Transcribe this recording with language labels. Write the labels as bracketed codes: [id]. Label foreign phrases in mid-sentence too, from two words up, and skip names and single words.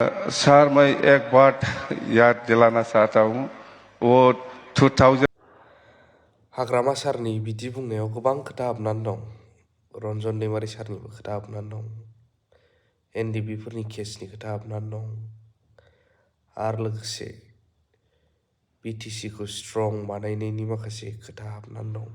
[hi] सर मैं एक बात याद दिलाना चाहता हूँ वो 2000 [brx] हाग्रामा सारनि बिदि बुंनायाव गोबां खोथा हाबनानै दं। रन्जन दैमारि सारनिबो खोथा हाबनानै दं। एनडिबिफोरनि केसनि खोथा हाबनानै दं। आरो लोगोसे बिटिसिखौ स्ट्रं बानायनायनि माखासे खोथा हाबनानै दं।